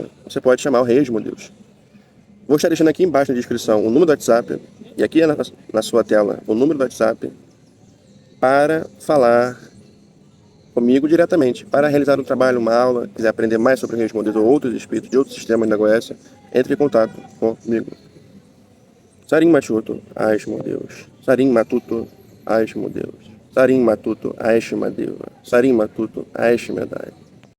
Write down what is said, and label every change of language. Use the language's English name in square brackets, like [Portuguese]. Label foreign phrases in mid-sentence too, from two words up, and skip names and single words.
[Portuguese] Você pode chamar o Rei Asmodeus. Vou estar deixando aqui embaixo na descrição o número do WhatsApp e aqui na sua tela o número do WhatsApp para falar comigo diretamente, para realizar um trabalho, uma aula, quiser aprender mais sobre o Rei Asmodeus ou outros espíritos de outros sistemas da Goécia, entre em contato comigo. Sarim Machuto, Asmodeus. Sarim Matuto, Asmodeus. Sarim Matuto, Aishmadeva. Sarim Matuto, Aishmedai.